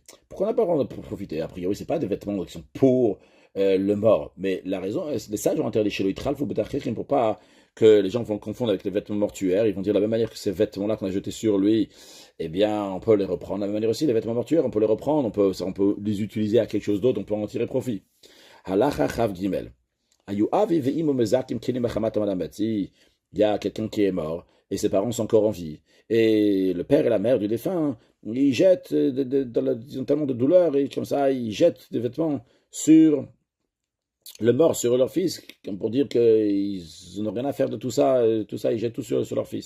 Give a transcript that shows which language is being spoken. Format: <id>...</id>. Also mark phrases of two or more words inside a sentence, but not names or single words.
<fr>Pourquoi on n'a pas le droit d'en profiter? A priori, ce n'est pas des vêtements qui sont pour le mort. Mais la raison, les sages ont interdit chez lui, pour pas que les gens vont confondre avec les vêtements mortuaires. Ils vont dire de la même manière que ces vêtements-là qu'on a jetés sur lui, eh bien, on peut les reprendre. De la même manière aussi, les vêtements mortuaires, on peut les reprendre, on peut les utiliser à quelque chose d'autre, on peut en tirer profit.</fr> <he>הלכה חב גימל.</he> <fr>Il y a quelqu'un qui est mort et ses parents sont encore en vie. Et le père et la mère du défunt, ils jettent, ils ont tellement de douleur et comme ça, ils jettent des vêtements sur le mort, sur leur fils, comme pour dire qu'ils n'ont rien à faire de tout ça, ils jettent tout sur leur fils.</fr>